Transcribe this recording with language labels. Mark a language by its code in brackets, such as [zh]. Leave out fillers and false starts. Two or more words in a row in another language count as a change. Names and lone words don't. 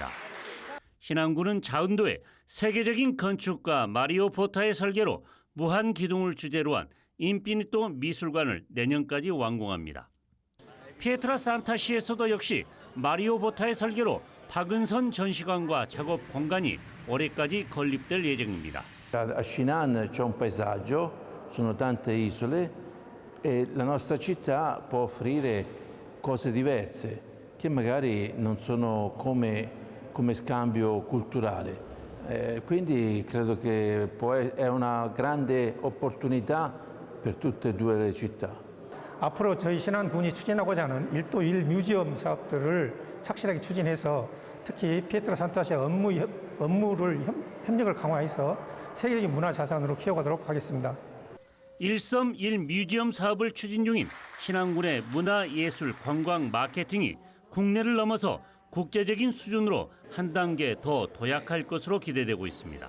[ko] 신안군은 자운도에 세계적인 건축가 마리오 보타의 설계로 무한 기둥을 주제로 한 인피니토 미술관을 내년까지 완공합니다. 피에트라산타시에서도 역시 마리오 보타의 설계로 박은선 전시관과 작업 공간이 올해까지 건립될 예정입니다. [it] A Shinan c'è un paesaggio, sono tante isole e la nostra città può offrire cose diverse che magari non sono come scambio culturale. Quindi credo che è una grande opportunità per tutte e due le città. [ko] 앞으로 저희 신안군이 추진하고자 하는 1도1 뮤지엄 사업들을 착실하게 추진해서 특히 피에트라산타시아 업무를 협력을 강화해서 세계적인 문화자산으로 키워가도록 하겠습니다. 일섬1 뮤지엄 사업을 추진 중인 신안군의 문화, 예술, 관광, 마케팅이 국내를 넘어서 국제적인 수준으로 한 단계 더 도약할 것으로 기대되고 있습니다.